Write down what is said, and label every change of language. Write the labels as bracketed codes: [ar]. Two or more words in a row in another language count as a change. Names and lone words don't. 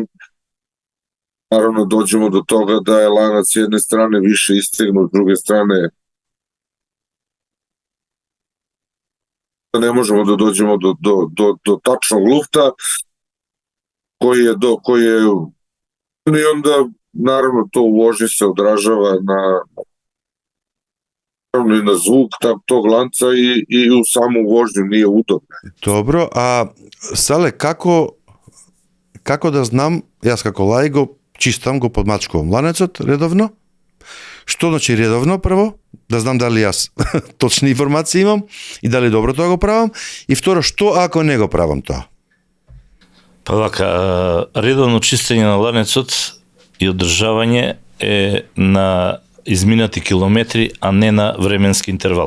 [sr] Naravno, dođemo do toga da je lanac s jedne strane više istegnut, s druge strane da ne možemo da dođemo do tačnog lufta koji je i onda naravno to u vožnji se odražava i na zvuk tog lanca i u samu vožnju nije udobno. Dobro, a Sale, kako da znam, [mk] јас како лаик го чистам, го подмачкувам ланецот редовно? Што значи редовно прво? Да знам дали јас точни информации имам и дали добро тоа го правам. И второ, што ако не го правам тоа? Па вака, редовно чистење на ланецот и одржавање е на изминати километри, а не на временски интервал.